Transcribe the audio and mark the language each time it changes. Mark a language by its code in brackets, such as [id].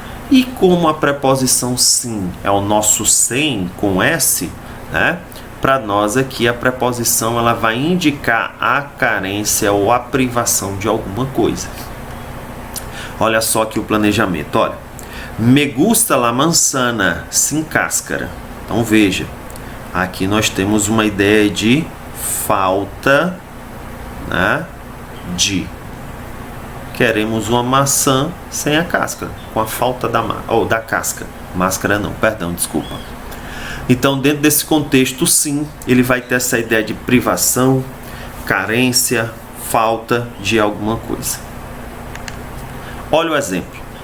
[pt] E como a preposição sim é o nosso sem com S, né? Para nós aqui a preposição ela vai indicar a carência ou a privação de alguma coisa. Olha só aqui o planejamento, olha. [es] Me gusta la manzana sin cáscara. [pt] Então veja, aqui nós temos uma ideia de falta, né, de. Queremos uma maçã sem a casca, com a falta da casca. Máscara não, perdão, desculpa. Então, dentro desse contexto, sim, ele vai ter essa ideia de privação, carência, falta de alguma coisa. Olha o exemplo.